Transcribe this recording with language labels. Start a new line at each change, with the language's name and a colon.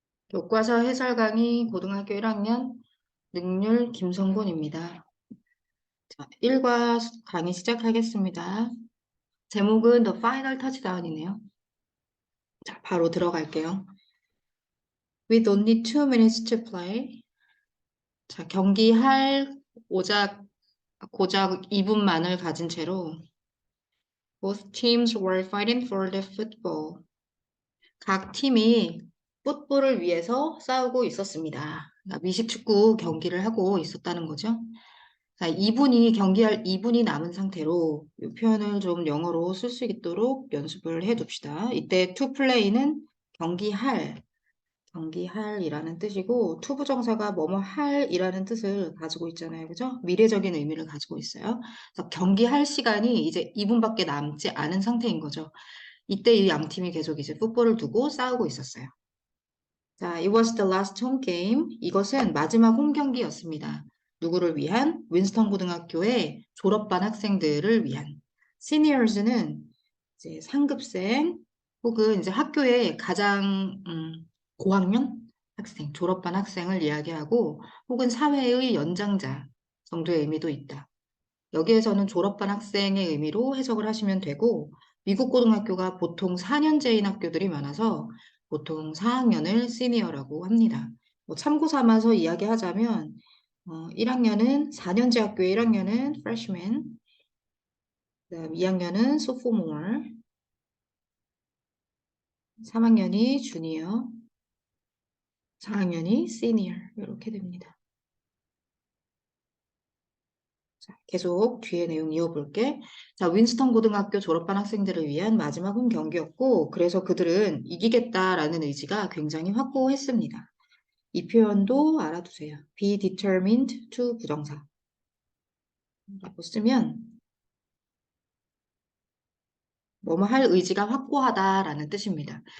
Korean: 교과서 해설 강의 고등학교 1학년 능률 김성곤입니다. 자, 1과 강의 시작하겠습니다. 제목은 The Final Touchdown이네요. 자, 바로 들어갈게요.
English: With only 2 minutes to play.
Korean: 자, 경기할 고작 2분만을 가진 채로
English: Both teams were fighting for the football.
Korean: 각 팀이 풋볼을 위해서 싸우고 있었습니다. 그러니까 미식축구 경기를 하고 있었다는 거죠. 자, 2분이 경기할 2분이 남은 상태로 이 표현을 좀 영어로 쓸 수 있도록 연습을 해 둡시다. 이때 to play는 경기할이라는 뜻이고 to 부정사가 뭐뭐 할이라는 뜻을 가지고 있잖아요. 그죠? 미래적인 의미를 가지고 있어요. 그래서 경기할 시간이 이제 2분밖에 남지 않은 상태인 거죠. 이때 이 양 팀이 계속 이제 풋볼을 두고 싸우고 있었어요.
English: 자, it was the last home game.
Korean: 이것은 마지막 홈 경기였습니다. 누구를 위한? 윈스턴 고등학교의 졸업반 학생들을 위한. Seniors는 이제 상급생 혹은 이제 학교의 가장 고학년 학생, 졸업반 학생을 이야기하고 혹은 사회의 연장자 정도의 의미도 있다. 여기에서는 졸업반 학생의 의미로 해석을 하시면 되고 미국 고등학교가 보통 4년제인 학교들이 많아서 보통 4학년을 시니어라고 합니다. 뭐 참고 삼아서 이야기하자면 1학년은 4년제 학교의 1학년은 freshman, 그다음 2학년은 sophomore, 3학년이 junior, 4학년이 senior 이렇게 됩니다. 자, 계속 뒤에 내용 이어볼게. 자, 윈스턴 고등학교 졸업반 학생들을 위한 마지막 홈 경기였고, 그래서 그들은 이기겠다라는 의지가 굉장히 확고했습니다. 이 표현도 알아두세요. be determined to 부정사. 라고 쓰면, 뭐뭐 할 의지가 확고하다라는 뜻입니다.